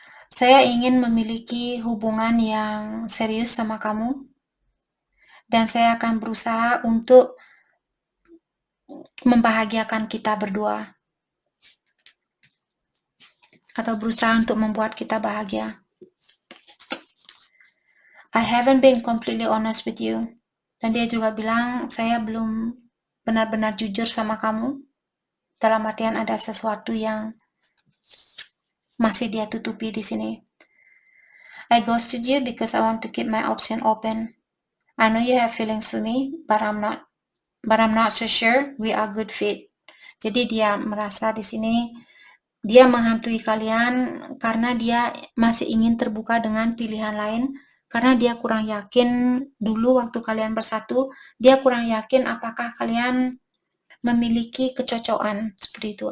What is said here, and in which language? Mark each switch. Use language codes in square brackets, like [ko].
[id] Saya ingin memiliki hubungan yang serius sama kamu, dan saya akan berusaha untuk membahagiakan kita berdua, atau berusaha untuk membuat kita bahagia. [en] I haven't been completely honest with you. [id] Dan dia juga bilang, saya belum benar-benar jujur sama kamu. Dalam artian ada sesuatu yang masih dia tutupi di sini. [en] I ghosted you because I want to keep my option open. I know you have feelings for me, but I'm not so sure we are good fit. [id] Jadi dia merasa di sini dia menghantui kalian karena dia masih ingin terbuka dengan pilihan lain, karena dia kurang yakin dulu waktu kalian bersatu, dia kurang yakin apakah kalian memiliki kecocokan seperti itu.